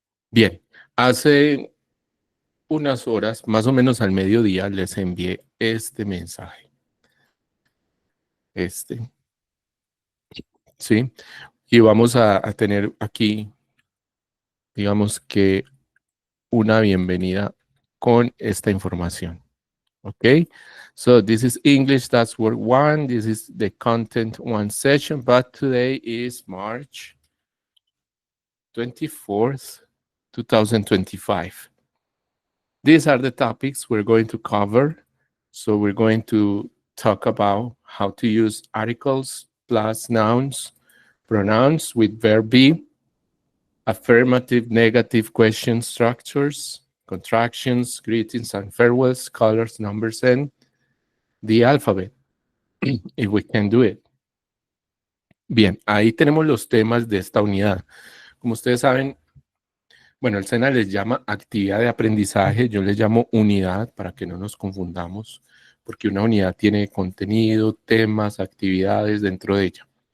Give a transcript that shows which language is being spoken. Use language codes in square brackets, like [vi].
[es] Bien, hace unas horas, más o menos al mediodía, les envié este mensaje. ¿Sí? Y vamos a tener aquí, digamos que una bienvenida con esta información. [en] Okay, so this is English That's Word 1. This is the Content 1 session, but today is March 24th, 2025. These are the topics we're going to cover. So we're going to talk about how to use articles plus nouns, pronouns with verb be, affirmative, negative question structures, contractions, greetings and farewells, colors, numbers, and the alphabet, if we can do it. [es] Bien, ahí tenemos los temas de esta unidad. Como ustedes saben, bueno, el SENA les llama actividad de aprendizaje, yo les llamo unidad para que no nos confundamos, porque una unidad tiene contenido, temas, actividades dentro de ella.